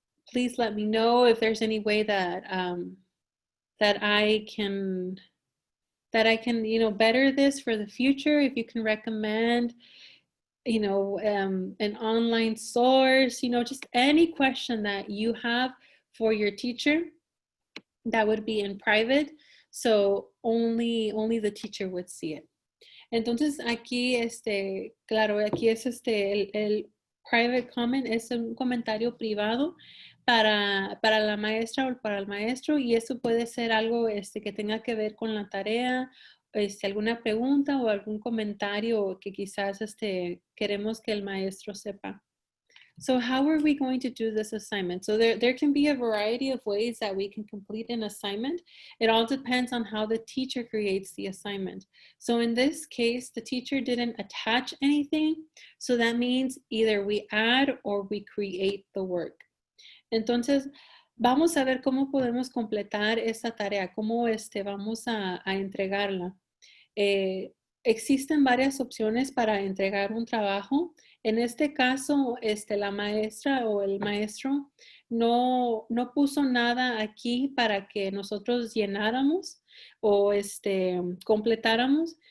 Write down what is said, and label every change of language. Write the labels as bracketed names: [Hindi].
[English] Please let me know if there's any way that that I can, you know, better this for the future. If you can recommend, you know, an online source, you know, just any question that you have for your teacher, that would be in private. So only the teacher would see it. [Spanish] Entonces aquí, claro, aquí es el private comment, es un comentario privado para la maestra o para el maestro, y eso puede ser algo que tenga que ver con la tarea, alguna pregunta o algún comentario que quizás queremos que el maestro sepa. [English] So how are we going to do this assignment? So there can be a variety of ways that we can complete an assignment. It all depends on how the teacher creates the assignment. So in this case, the teacher didn't attach anything. So that means either we add or we create the work. [Spanish] Entonces, vamos a ver cómo podemos completar esta tarea, cómo vamos a entregarla. Existen varias opciones para entregar un trabajo. En este caso, la maestra o el maestro no puso nada aquí para que nosotros llenáramos o completáramos.